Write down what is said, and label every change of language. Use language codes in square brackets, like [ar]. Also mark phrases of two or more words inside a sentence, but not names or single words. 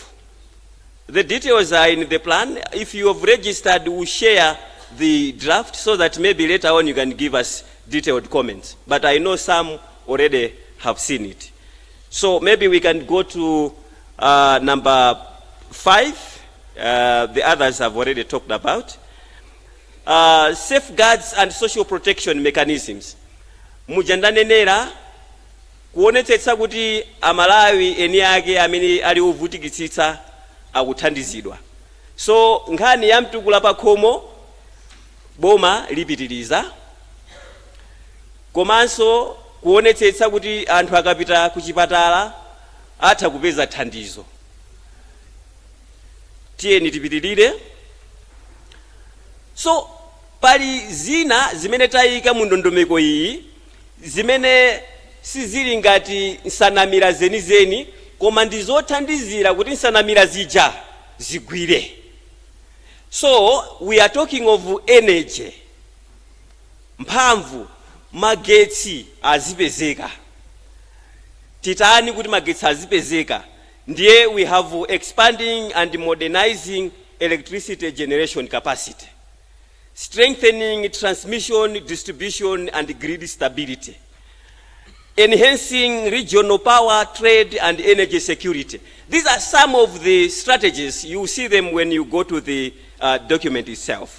[en] The details are in the plan. If you have registered, we'll share the draft so that maybe later on you can give us detailed comments. But I know some already have seen it. So maybe we can go to number 5. The others have already talked about. Safeguards and social protection mechanisms. [ny] Mujandanenera kuonetsetsa kuti amalawi eni ake amene ali ovutikitsitsa akuthandizidwa. So nkhani ya mtukula pa khomo boma lipitiriza. Komanso kuonetsetsa kuti anthu akapita ku chipatala atha kupeza thandizo. Tiyeni tipitirire. So pali zina zimene tayika mu ndondomeko iyi zimene sizili ngati nsanamira zenizeni koma ndizothandizira kuti nsanamira zija zigwire. [en] So we are talking of energy. [ny] Mphamvu, magetsi azipezeka. Titani kuti magetsi azipezeka. [en] Ndiye we have expanding and modernizing electricity generation capacity. Strengthening transmission, distribution, and grid stability. Enhancing regional power, trade, and energy security. These are some of the strategies. You see them when you go to the document itself.